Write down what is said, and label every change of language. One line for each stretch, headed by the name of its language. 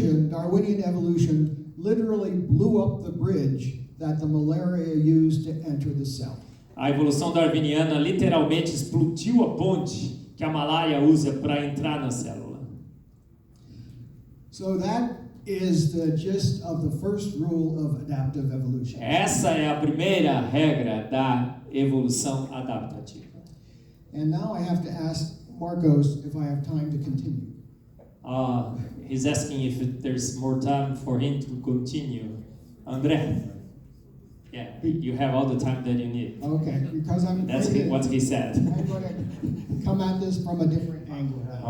English: Darwinian evolution literally blew up the bridge that the malaria used to enter the cell.
Portuguese: A evolução darwiniana literalmente explodiu a ponte que a malária usa para entrar na célula.
English: So that is the gist of the first rule of adaptive evolution.
Portuguese: Essa é a primeira regra da evolução adaptativa.
English: And now I have to ask Marcos if I have time to continue. He's asking if there's more time for him to continue. André? Yeah, you have all the time that you need. Okay, because That's what he said. I'm going to come at this from a different angle.